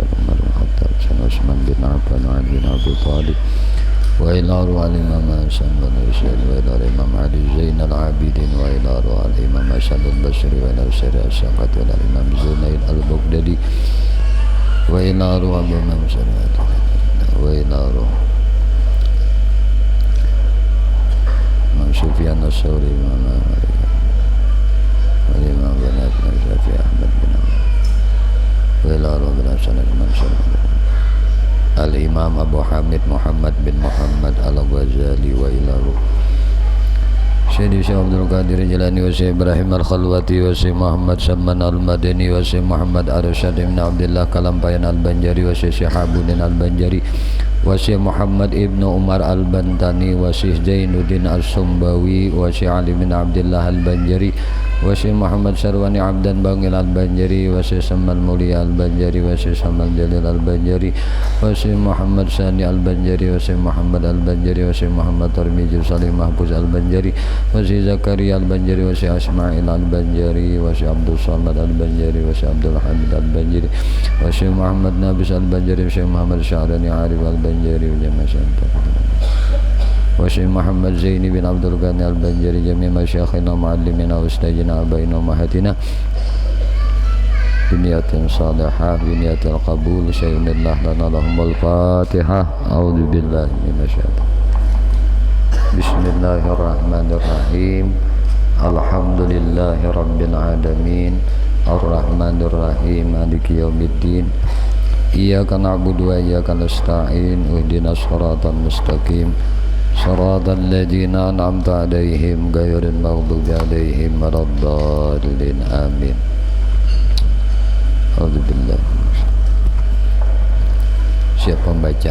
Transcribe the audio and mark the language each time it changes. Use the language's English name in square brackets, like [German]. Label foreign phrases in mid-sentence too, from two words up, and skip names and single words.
[Arabic] بن الخطاب وعثمان بن عفان وعلي بن أبي طالب وإلى روح الإمام حسن بن حسين وإلى الإمام علي زين العابدين وإلى روح الإمام حسن البصري وإلى سير السقط وإلى الإمام زنيد البغدادي وإلى روح الإمام سلمة وإلى روح الإمام سفيان الثوري والإمام بن الشافعي أحمد بن عمر وإلى روح الحسن المنصور الإمام أبو حامد محمد بن محمد al-Ghazali وإلى روح Syekh Abdul Qadir Jilani wa Syekh Ibrahim al-Khalwati wa Syekh Muhammad Samman al-Madani wa Syekh Muhammad Arsyad bin Abdullah Kalampayan al-Banjari wa Syekh Syihabuddin al-Banjari wa Syekh Muhammad ibn Umar al-Bantani wa Syekh Zainuddin al-Sumbawi wa Syekh Ali bin Abdullah al-Banjari wa Syekh Muhammad Sarwani Abdan Bangil al-Banjari wa Syekh Samal Mulia al-Banjari wa Syekh Samal Jalil al-Banjari wa Syekh Muhammad Sani al-Banjari wa Syekh Muhammad al-Banjari wa Syekh Muhammad Tarmiji Salim Mahfuz al-Banjari wa Syekh Zakaria al-Banjari wa Syekh Asma'il al-Banjari wa Syekh Abdul Samad al-Banjari wa Syekh Abdul Hamid al-Banjari wa Syekh Muhammad Nabis al-Banjari wa Syekh Muhammad Sya'rani Arif al-Banjari wa Jamaah wa Syekh Muhammad Zaini bin Abdul Ghani al-Banjari جميع مشايخنا معلمينا وأستاذنا آبائنا أمهاتنا بنية صالحة بنية القبول شيء لله لنا لهم الفاتحة أعوذ بالله من الشيطان بسم الله الرحمن الرحيم الحمد لله رب العالمين الرحمن الرحيم مالك يوم الدين إياك نعبد وإياك نستعين اهدنا الصراط المستقيم صراط الذين أنعمت عليهم غير المغضوب عليهم ولا الضالين آمين. [Indonesian] Alhamdulillah. Siapa membaca?